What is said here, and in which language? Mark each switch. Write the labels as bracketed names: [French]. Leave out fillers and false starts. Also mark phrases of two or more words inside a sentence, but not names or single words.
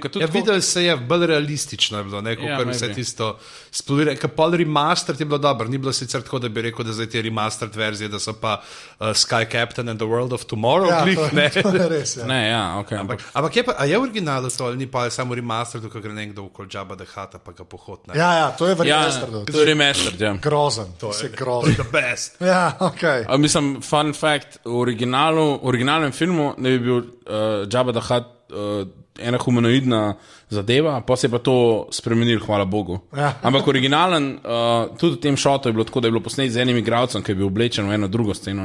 [Slovenian] ja, videl se je bolj realistično, je bilo neko, kar vse tisto splodire, ker pol remastered je bilo dobro, ni bilo sicer tako, da bi rekel, da zdaj te remastered verzije, da so pa Sky Captain and the World of Tomorrow, ja, ne? To je res, ja. Ne, ja, ok. Ampak je pa, a je original to, ali ni pa samo remastered, ko gre nekdo okoli Jabba the Hutta, pa ga pohod, ne? Ja, to je remastered. Ja, to je remastered, ja. Grozen, to je grozen. [English] The best. [Slovenian] Ja, ok. Mislim, [English] fun fact, [Slovenian] v originalnem filmu ne bi bil Jabba the Hutt ena humanoidna zadeva, pa se je pa to spremenil, hvala Bogu. Ja. Ampak originalen, tudi v tem šotu je bilo tako, da je bilo posnet z enim igralcem, ki je bil oblečen v eno drugo sceno.